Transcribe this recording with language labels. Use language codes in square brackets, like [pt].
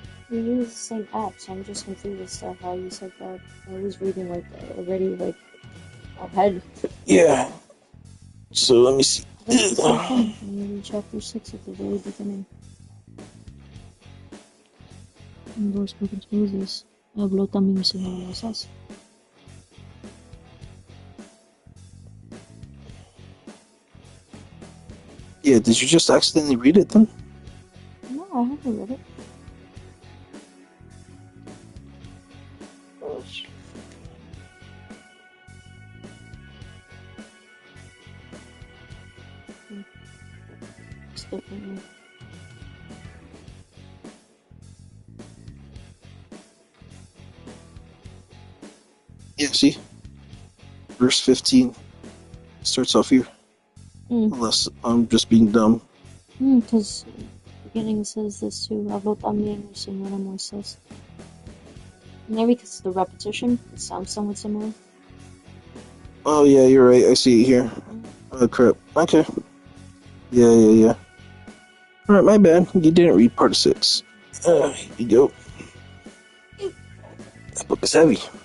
[en] We use the same app, so I'm just confused as to how you said that. I was reading already ahead. Yeah. So let me see. That's the same thing. In chapter 6 at the very beginning. [es] En 2 Moses habló también el Señor a Moisés. [en] Yeah, did you just accidentally read it then? No, I haven't read it. It's different. Yeah, see? Verse 15 starts off here. Unless I'm just being dumb. Because beginning says this too. [es] Habló también el Señor a Moisés. [en] Maybe because of the repetition, it sounds somewhat similar. Oh yeah, you're right. I see it here. Oh crap. Okay. Yeah. Alright, my bad. You didn't read part 6. Here you go. That book is heavy.